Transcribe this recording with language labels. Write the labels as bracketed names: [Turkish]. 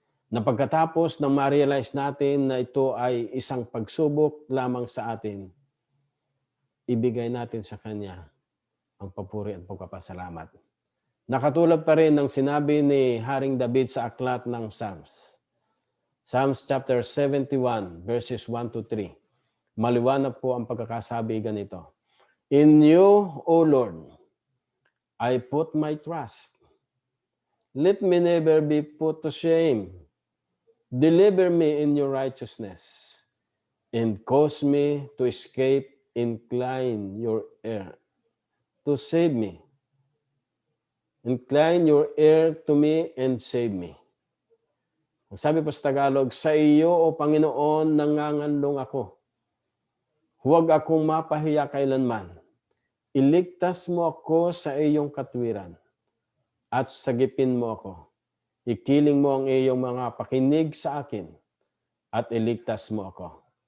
[Filipino] Na pagkatapos na ma-realize natin na ito ay isang pagsubok lamang sa atin, ibigay natin sa Kanya ang papuri at pagpapasalamat. Nakatulad pa rin ng sinabi ni Haring David sa aklat ng Psalms. [English] Psalms chapter 71, verses 1 to 3. [Filipino] Maliwanag po ang pagkakasabi ganito. [English] In you, O Lord, I put my trust. Let me never be put to shame. Deliver me in your righteousness and cause me to escape. Incline your ear to save me. Incline your ear to me and save me. [Filipino] Ang sabi po sa Tagalog, sa iyo, O Panginoon, nanganganlong ako. Huwag akong mapahiya kailanman. Iligtas mo ako sa iyong katwiran at sagipin mo ako. Ikiling mo ang iyong mga pakinig sa akin at iligtas mo ako.